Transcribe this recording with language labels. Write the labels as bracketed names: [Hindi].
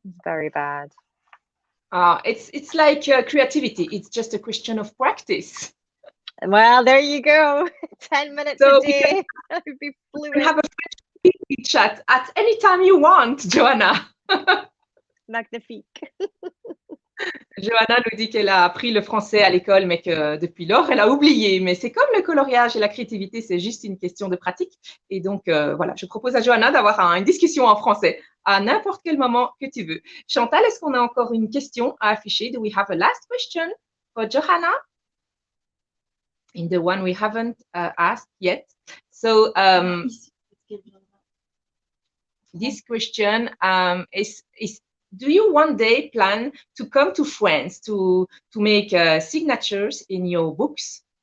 [English] It's very bad. It's like creativity. It's just a question of practice. Well, there you go. 10 minutes So a day. I'd be You fluent. can have a French chat at any time you want, Johanna. [French] Magnifique. Johanna nous dit qu'elle a appris le français à l'école, mais que depuis lors, elle a oublié. Mais c'est comme le coloriage et la créativité, c'est juste une question de pratique. Et donc, voilà, je propose à Johanna d'avoir une discussion en français à n'importe quel moment que tu veux. Chantal, est-ce qu'on a encore une question à afficher? [English] Do we have a last question for Johanna? In the one we haven't asked yet. So, this question is do you one day plan to come to France to make signatures in your books?